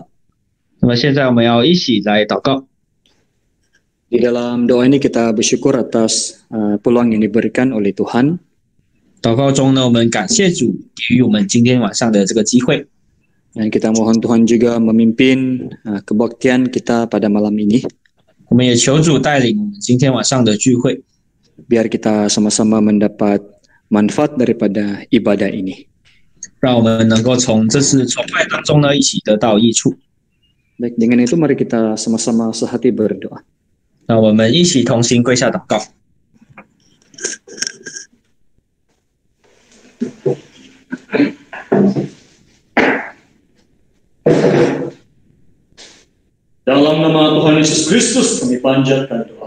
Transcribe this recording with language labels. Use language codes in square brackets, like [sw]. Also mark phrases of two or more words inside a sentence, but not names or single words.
[zh] 那么现在我们要一起来祷告。 [ms] Di dalam doa ini kita bersyukur atas peluang yang diberikan oleh Tuhan. [zh] 祷告中呢，我们感谢主给予我们今天晚上的这个机会。 [ms] Dan kita mohon Tuhan juga memimpin kebaktian kita pada malam ini. [zh] 我们也求主带领我们今天晚上的聚会， [ms] Biar kita sama-sama mendapat manfaat daripada ibadah ini. [zh] 让我们能够从这次崇拜当中呢，一起得到益处。 [ms] Baik, dengan itu mari kita sama-sama sehati berdoa. [zh] 让我们一起同心跪下祷告。 [ms] Dalam nama Tuhan Yesus Kristus kami panjatkan doa.